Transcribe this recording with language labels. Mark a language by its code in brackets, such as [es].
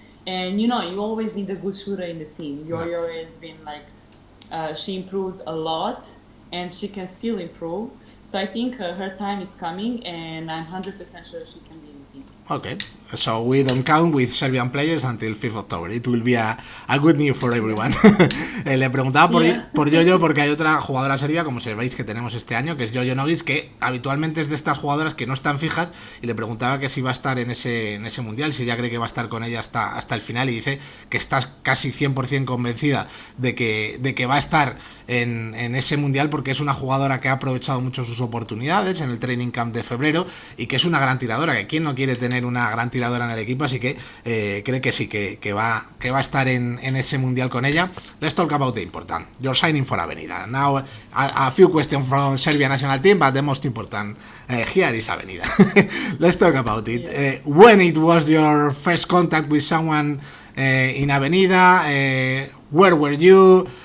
[en] And you know, you always need a good shooter in the team. Yo-Yo has been like, she improves a lot, and she can still improve. So I think her time is coming, and I'm 100% sure she can be in the team. Okay, so we don't count with Serbian players until 5th October. It will be a good news for everyone. Yeah. [es] Le preguntaba por Yoyo porque hay otra jugadora serbia, como sabéis, que tenemos este año, que es Yoyo Novic, que habitualmente es de estas jugadoras que no están fijas, y le preguntaba que si va a estar en ese mundial, si ya cree que va a estar con ella hasta el final, y dice que está casi 100% convencida de que va a estar en ese mundial, porque es una jugadora que ha aprovechado mucho sus oportunidades en el training camp de febrero y que es una gran tiradora, que quién no quiere tener una gran tiradora en el equipo, así que cree que sí, que va a estar en ese mundial con ella. [en] Let's talk about the important. You're signing for Avenida. Now a few questions from Serbia national team, but the most important here is Avenida. Let's talk about it. Yeah. When it was your first contact with someone in Avenida, where were you?